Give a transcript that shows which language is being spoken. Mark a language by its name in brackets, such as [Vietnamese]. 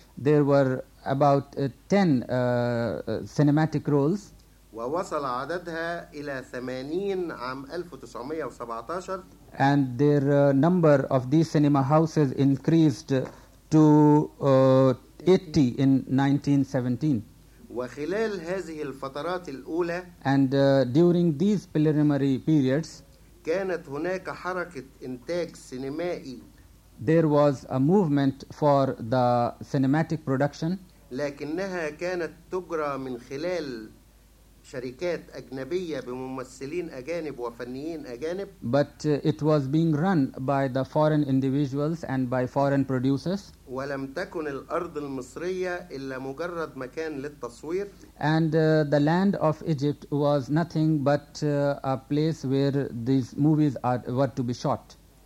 [English] there were about 10 cinematic roles [Arabic] ووصل عددها إلى 80 عام 1917 [English] and their number of these cinema houses increased to 80 in 1917 [Arabic] وخلال هذه الفترات الأولى [English] and during these preliminary periods [Arabic] كانت هناك حركة إنتاج سينمائي [English] there was a movement for the cinematic production [Arabic] لكنها كانت تجرى من خلال شركات أجنبية بممثلين أجانب وفنيين أجانب [English] but it was being run by the foreign individuals and by foreign producers [Arabic] ولم تكن الأرض المصرية إلا مجرد مكان للتصوير [English] and the land of Egypt was nothing but a place where these movies were to be shot